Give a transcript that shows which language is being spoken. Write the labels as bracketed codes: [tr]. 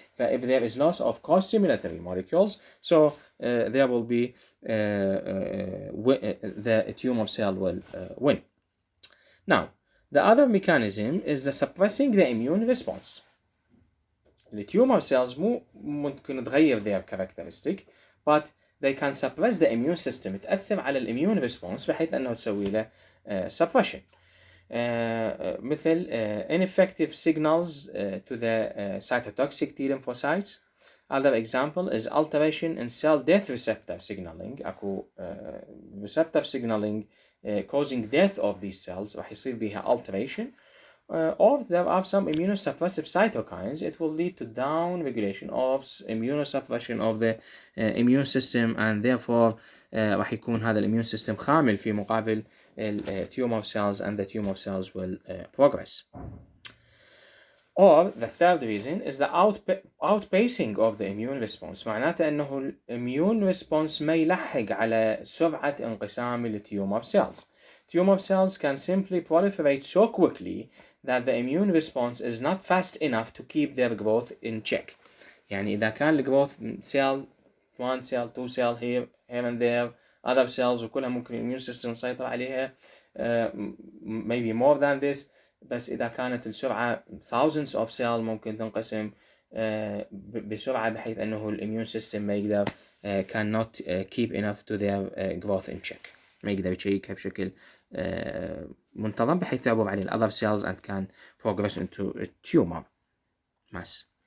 [en] If there is loss of co-stimulatory molecules, so there will be the tumor cell will win. Now, the other mechanism is the suppressing the immune response. The tumor cells [ar] ممكن تغير [en] their characteristic, but they can suppress the immune system. [ar] تأثر على immune response بحيث أنه تسوي له suppression. [en] مثل ineffective signals to the cytotoxic T lymphocytes. Other example is alteration in cell death receptor signaling. [ar] أكو [en] receptor signaling causing death of these cells [ar] راح يصير بها [en] alteration. Or there are some immunosuppressive cytokines. It will lead to down regulation of immunosuppression of the immune system and therefore [ar] راح يكون هذا [en] immune system [ar] خامل في مقابل [en] tumor cells and the tumor cells will progress. Or the third reason is the outpacing of the immune response. [ar] معناته أنه immune response ما يلحق على سرعة انقسام الtumor cells. [en] tumor cells can simply proliferate so quickly that the immune response is not fast enough to keep their growth in check. [ar] يعني إذا كان الجروث [en] cell 1 cell 2 cell here and there other cells [ar] وكلها ممكن immune system يسيطر عليها [en] maybe more than this، [ar] بس إذا كانت السرعة [en] thousands of cells [ar] ممكن تنقسم بسرعة بحيث أنه الimmune system ما يقدر [en] cannot keep enough to their growth in check، [ar] ما يقدر يشيكها بشكل منتظم بحيث يعبر عليه [en] other cells and can progress into a tumor mass.